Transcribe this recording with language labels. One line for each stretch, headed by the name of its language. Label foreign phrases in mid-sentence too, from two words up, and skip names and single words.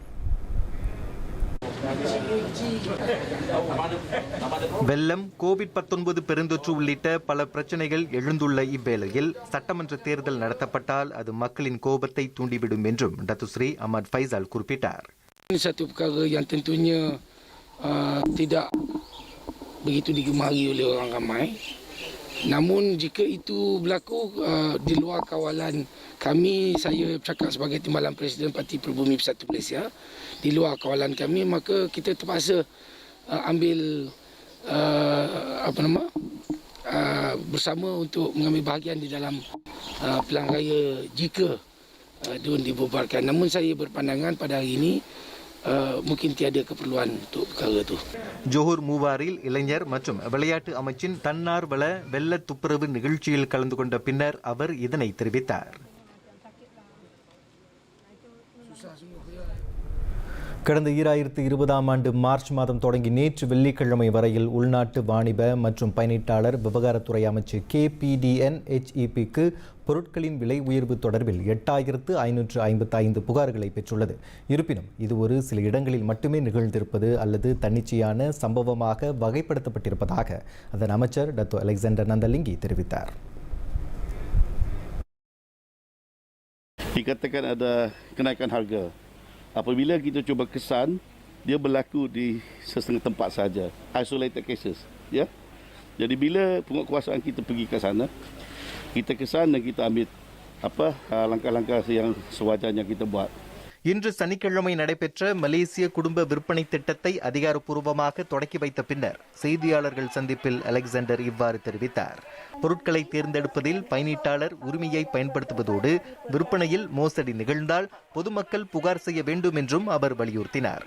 Tamil: வெள்ளம், கோவிட்-19 பெருந்தொற்று உள்ளிட்ட பல பிரச்சனைகள் எழுந்துள்ள இவ்வேளையில் சட்டமன்ற தேர்தல் நடத்தப்பட்டால் அது மக்களின் கோபத்தை தூண்டிவிடும் என்றும் டத்து ஸ்ரீ அஹ்மத் ஃபைசல் குறிப்பிட்டார்.
Malay: Ini satu perkara yang tentunya tidak begitu digemari oleh orang ramai. Namun jika itu berlaku di luar kawalan kami, saya bercakap sebagai Timbalan Presiden Parti Pribumi Bersatu Malaysia, di luar kawalan kami, maka kita terpaksa ambil bersama untuk mengambil bahagian di dalam pilihan raya jika DUN dibubarkan. Namun saya berpandangan pada hari ini mungkin tiada keperluan untuk perkara itu.
Tamil: ஜோஹர் மூவாரில் இளைஞர் மற்றும் விளையாட்டு அமைச்சின் தன்னார்வல வெள்ள துப்புரவு நிகழ்ச்சியில் கலந்து கொண்ட பின்னர் அவர் இதனை தெரிவித்தார். கடந்த 2020ஆம் ஆண்டு மார்ச் மாதம் தொடங்கி நேற்று வெள்ளிக்கிழமை வரையில் உள்நாட்டு வாணிப மற்றும் பயனீட்டாளர் விவகாரத்துறை அமைச்சு KPDNHEPக்கு பொருட்களின் விலை உயர்வு தொடர்பில் 8555 புகார்களை பெற்றுள்ளது. இருப்பினும் இது ஒரு சில இடங்களில் மட்டுமே நிகழ்ந்திருப்பது அல்லது தன்னிச்சையான சம்பவமாக வகைப்படுத்தப்பட்டிருப்பதாக அதன் அமைச்சர் டத்தோ அலெக்சாண்டர் நந்தலிங்கி தெரிவித்தார்.
Malay: Dikatakan ada kenaikan harga. Apabila kita cuba kesan, dia berlaku di sesetengah tempat saja,
English: isolated cases,
Malay: ya. Jadi bila penguatkuasaan kita pergi ke sana, kita kesan dan kita ambil langkah-langkah yang sewajarnya kita buat.
Tamil: இன்று சனிக்கிழமை நடைபெற்ற மலேசிய குடும்ப விற்பனை திட்டத்தை அதிகாரப்பூர்வமாக தொடக்கி வைத்த பின்னர் செய்தியாளர்கள் சந்திப்பில் அலெக்சாண்டர் இவ்வாறு தெரிவித்தார். பொருட்களை தேர்ந்தெடுப்பதில் பயனீட்டாளர் உரிமையை பயன்படுத்துவதோடு விற்பனையில் மோசடி நிகழ்ந்தால் பொதுமக்கள் புகார் செய்ய வேண்டும் என்றும் அவர் வலியுறுத்தினார்.